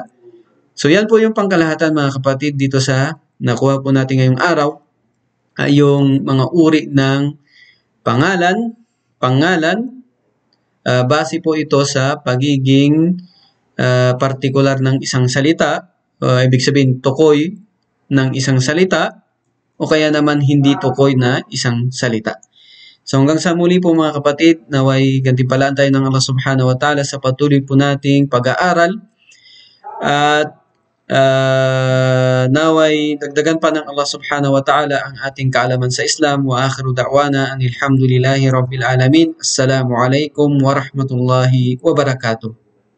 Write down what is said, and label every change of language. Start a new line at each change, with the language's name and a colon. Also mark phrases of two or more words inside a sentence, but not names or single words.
Filipino: So yan po yung pangkalahatan mga kapatid dito sa nakuha po natin ngayong araw, ay yung mga uri ng pangalan, base po ito sa pagiging partikular ng isang salita, ibig sabihin tukoy ng isang salita, o kaya naman hindi tukoy na isang salita. So hanggang sa muli po mga kapatid, naway gantimpalaan tayo ng Allah
Arabic: سبحانه وتعالى
Filipino: sa patuloy po nating pag-aaral, at naway dagdagan pa ng Allah
Arabic: سبحانه وتعالى
Filipino: ang ating kaalaman sa Islam.
Arabic: وآخر دعوانا أن الحمد لله رب العالمين. السلام عليكم ورحمة الله وبركاته.